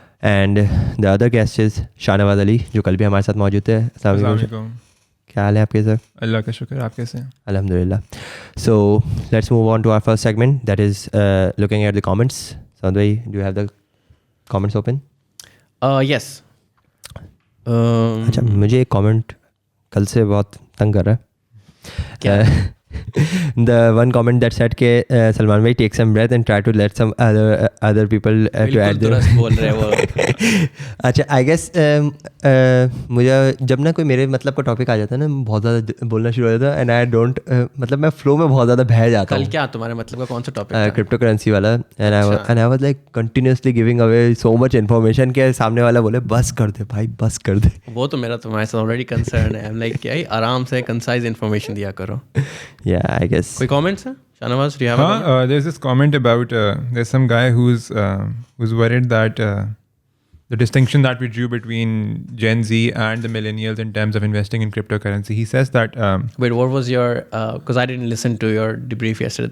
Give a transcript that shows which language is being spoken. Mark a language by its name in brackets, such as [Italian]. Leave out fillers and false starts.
[English] And the other guest is Shahnawaz Ali, [Hindi] जो कल भी हमारे साथ मौजूद थे. अस्सलाम वालेकुम. क्या हाल है आपके सर? अल्लाह का शुक्र. आप कैसे हैं? [English] Alhamdulillah. So let's move on to our first segment, that is looking at the comments. Sarmad भाई, do you have the comments open? Yes. [Hindi] अच्छा, मुझे एक comment कल से बहुत तंग कर रहा है. [English] The one comment that said कि Salman भाई take some breath and try to let some other people to add their [Hindi] बोल रहे वो. अच्छा, [English] I guess [Hindi] मुझे जब ना कोई मेरे मतलब का टॉपिक आ जाता है ना, बहुत ज़्यादा बोलना शुरू हो जाता है [English] and I don't [Hindi] मतलब मैं फ्लो में बहुत ज़्यादा बह जाता हूँ. कल क्या तुम्हारे मतलब का कौन सा टॉपिक था? क्रिप्टो करेंसी वाला. [English] and I was like continuously giving away so much information [Hindi] के सामने वाला बोले बस कर दे [English] भाई, बस कर दे. [Hindi] वो तो मेरा तुम्हारे साथ ऑलरेडी कंसर्न है. [English] I'm like [Hindi] क्या आराम से कंसाइज इन्फॉर्मेशन दिया करो. [English] Yeah, I guess. [Hindi] कोई कमेंट्स है? [English] Shahnawaz, do you have a comment? There's this comment about there's some guy who's worried that the distinction that we drew between Gen Z and the millennials in terms of investing in cryptocurrency. He says that Wait, what was your? Because I didn't listen to your debrief yesterday.